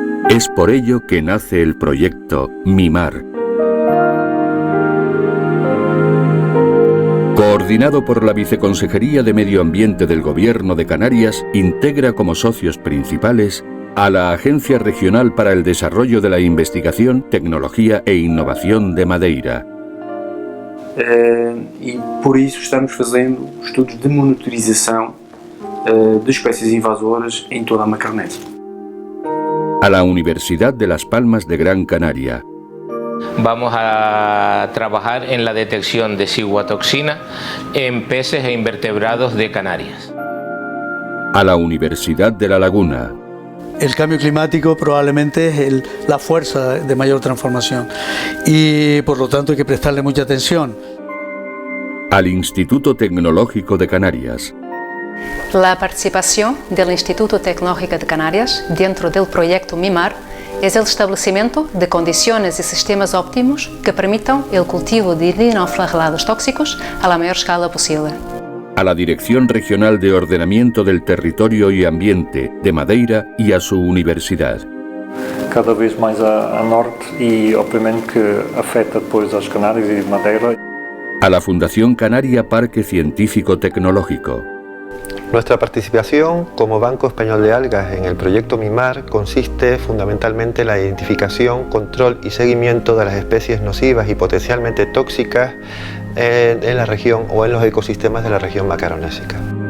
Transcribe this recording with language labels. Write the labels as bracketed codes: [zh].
[es] Es por ello que nace el proyecto MIMAR, coordinado por la Viceconsejería de Medio Ambiente del Gobierno de Canarias, integra como socios principales a la Agencia Regional para el Desarrollo de la Investigación, Tecnología e Innovación de Madeira. [pt] E por isso estamos fazendo estudos de monitorização de espécies invasoras em toda a Macaronésia. [es] A la Universidad de Las Palmas de Gran Canaria. Vamos a trabajar en la detección de ciguatoxina en peces e invertebrados de Canarias. A la Universidad de La Laguna. El cambio climático probablemente es la fuerza de mayor transformación y por lo tanto hay que prestarle mucha atención. Al Instituto Tecnológico de Canarias. La participación del Instituto Tecnológico de Canarias dentro del proyecto MIMAR es el establecimiento de condiciones y sistemas óptimos que permitan el cultivo de dinoflagellados tóxicos a la mayor escala posible. A la Dirección Regional de Ordenamiento del Territorio y Ambiente de Madeira y a su universidad. [pt] Cada vez mais a norte e obviamente que afeta depois as Canárias e Madeira. [es] A la Fundación Canaria Parque Científico Tecnológico. Nuestra participación como Banco Español de Algas en el proyecto MIMAR consiste fundamentalmente en la identificación, control y seguimiento de las especies nocivas y potencialmente tóxicas en la región o en los ecosistemas de la región macaronésica.